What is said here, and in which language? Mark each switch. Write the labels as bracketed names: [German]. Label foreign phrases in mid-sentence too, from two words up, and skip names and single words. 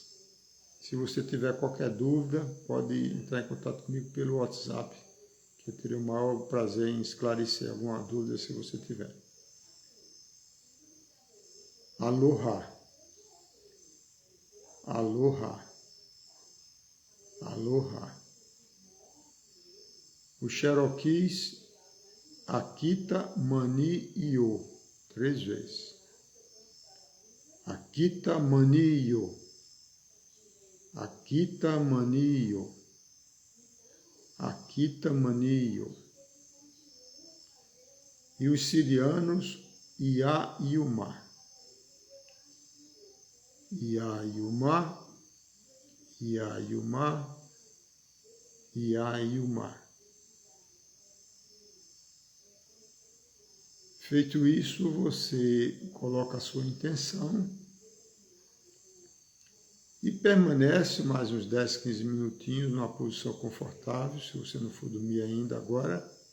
[Portuguese] Se você tiver qualquer dúvida, pode entrar em contato comigo pelo WhatsApp, que eu terei o maior prazer em esclarecer alguma dúvida se você tiver. [Hawaiian] Aloha, Aloha, Aloha. [Portuguese] Os Cherokees, Akita Mani Yo, 3 vezes. Akita Mani Yo, Akita Mani Yo, Akita Mani Yo. E os sirianos, Ia Yuma, Ia Yuma, Ia Yuma, Ia Yuma. Feito isso, você coloca a sua intenção e permanece mais uns 10, 15 minutinhos numa posição confortável, se você não for dormir ainda agora.